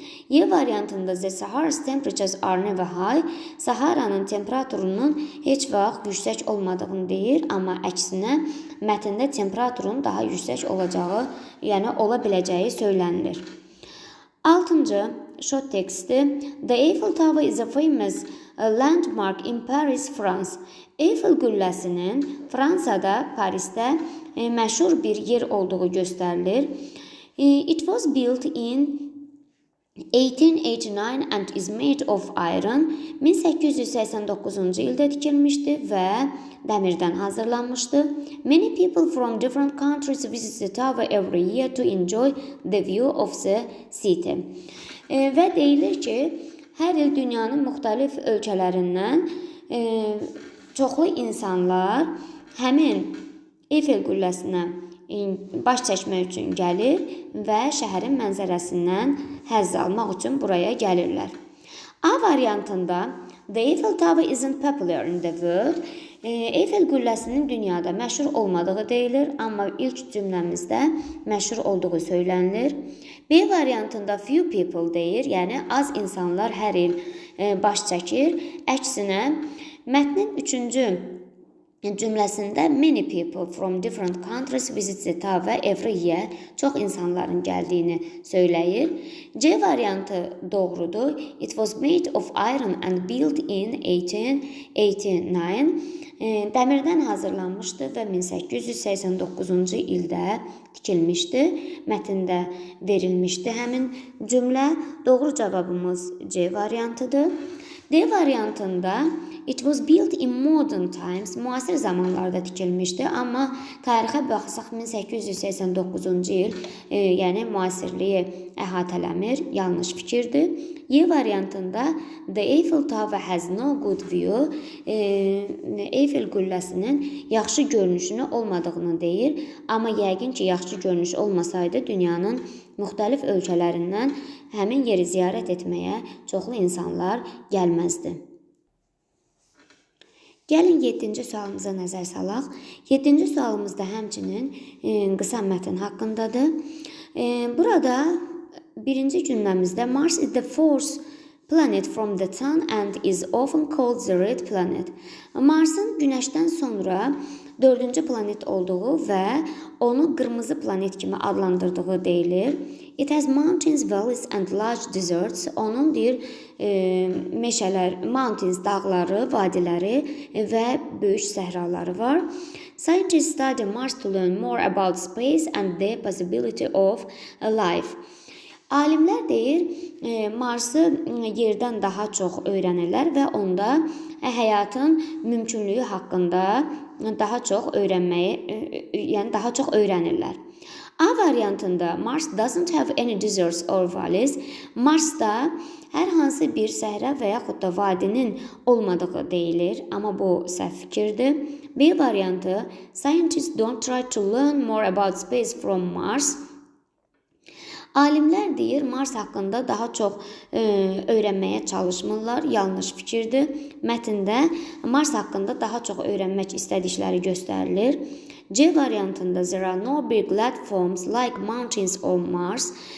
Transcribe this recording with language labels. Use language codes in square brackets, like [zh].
[az] Y variantında [en] the Sahara's temperatures are never high. [az] Saharanın temperaturunun heç vaxt yüksək olmadığını deyir, amma əksinə mətndə temperaturun daha yüksək olacağı, yəni ola biləcəyi söylənilir. 6-cı short teksti. [en] The Eiffel Tower is a famous landmark in Paris, France. [az] Eiffel qülləsinin Fransada, Parisdə məşhur bir yer olduğu göstərilir. [en] It was built in 1889 and is made of iron. [az] 1889-cu ildə tikilmişdi və dəmirdən hazırlanmışdı. [en] Many people from different countries visit the tower every year to enjoy the view of the city. [az] Və deyilir ki, hər il dünyanın müxtəlif ölkələrindən çoxlu insanlar həmin Eiffel qülləsinə baş çəkmək üçün gəlir və şəhərin mənzərəsindən həzz almaq üçün buraya gəlirlər. A variantında [en] the Eiffel Tower isn't popular in the world. [az] Eiffel qülləsinin dünyada məşhur olmadığı deyilir, amma ilk cümləmizdə məşhur olduğu söylənilir. B variantında [en] few people [az] deyir, yəni az insanlar hər il baş çəkir. Əksinə, mətnin üçüncü cümləsində [en] many people from different countries visit the tower every year. [az] Çox insanların gəldiyini söyləyir. C variantı doğrudur. [en] It was made of iron and built in 1889. [az] Dəmirdən hazırlanmışdı və 1889-cu ildə tikilmişdi. Mətndə verilmişdi həmin cümlə. Doğru cavabımız C variantıdır. D variantında [en] It was built in modern times. [az] Müasir zamanlarda tikilmişdi, amma tarixə baxsaq 1889-cu il, yəni müasirliyi əhatələmir, yanlış fikirdir. Y variantında [en] The Eiffel Tower has no good view, [az] Eiffel qülləsinin yaxşı görünüşünü olmadığını deyir, amma yəqin ki, yaxşı görünüş olmasaydı dünyanın müxtəlif ölkələrindən həmin yeri ziyarət etməyə çoxlu insanlar gəlməzdi. Gəlin 7-ci sualımıza nəzər salaq. 7-ci sualımızda həmçinin qısa mətn haqqındadır. Burada birinci cümləmizdə [en] Mars is the fourth planet from the sun and is often called the red planet. [az] Marsın Günəşdən sonra 4-cü planet olduğu və onu qırmızı planet kimi adlandırdığı deyilir. [en] It has mountains, valleys and large deserts. [az] Onun deyir meşələr, mountains, dağları, vadiləri və böyük səhraları var. [en] Scientists study Mars to learn more about space and the possibility of life. [az] Alimlər deyir, Marsı yerdən daha çox öyrənirlər və onda həyatın mümkünlüyü haqqında daha çox öyrənirlər. A variantında [en] Mars doesn't have any deserts or valleys. [az] Marsda hər hansı bir səhra və yaxud da vadinin olmadığı deyilir, amma bu səhv fikirdir. B variantı [en] Scientists don't try to learn more about space from Mars. [az] Alimlər deyir, Mars haqqında daha çox öyrənməyə çalışmırlar, yanlış fikirdir. Mətndə Mars haqqında daha çox öyrənmək istədikləri göstərilir. C variantında [en] there are no big landforms like mountains on Mars.